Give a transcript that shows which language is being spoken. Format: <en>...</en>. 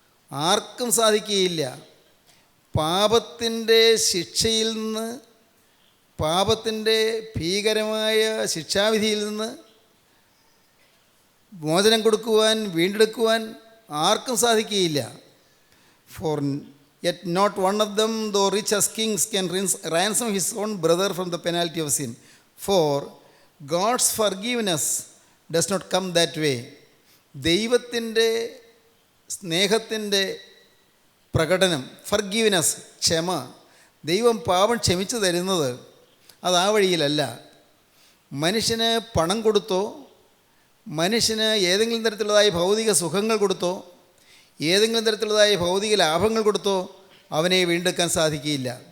<ml>ആർക്കും സാധിക്കുകയില്ല. പാപത്തിൻ്റെ ശിക്ഷയിൽ നിന്ന്, പാപത്തിൻ്റെ ഭീകരമായ ശിക്ഷാവിധിയിൽ നിന്ന് മോചനം കൊടുക്കുവാൻ, വീണ്ടെടുക്കുവാൻ ആർക്കും സാധിക്കുകയില്ല.</ml> <en>For yet not one of them, though rich as kings, can ransom his own brother from the penalty of sin. For God's forgiveness does not come that way.</en> <ml>ദൈവത്തിൻ്റെ സ്നേഹത്തിൻ്റെ പ്രകടനം, ഫർഗീവ്നെസ്, ക്ഷമ, ദൈവം പാപം ക്ഷമിച്ചു തരുന്നത് അത് ആ വഴിയിലല്ല. മനുഷ്യന് പണം കൊടുത്തോ, മനുഷ്യന് ഏതെങ്കിലും തരത്തിലുള്ളതായ ഭൗതിക സുഖങ്ങൾ കൊടുത്തോ, ഏതെങ്കിലും തരത്തിലുള്ളതായ ഭൗതിക ലാഭങ്ങൾ കൊടുത്തോ അവനെ വീണ്ടെടുക്കാൻ സാധിക്കുകയില്ല.</ml>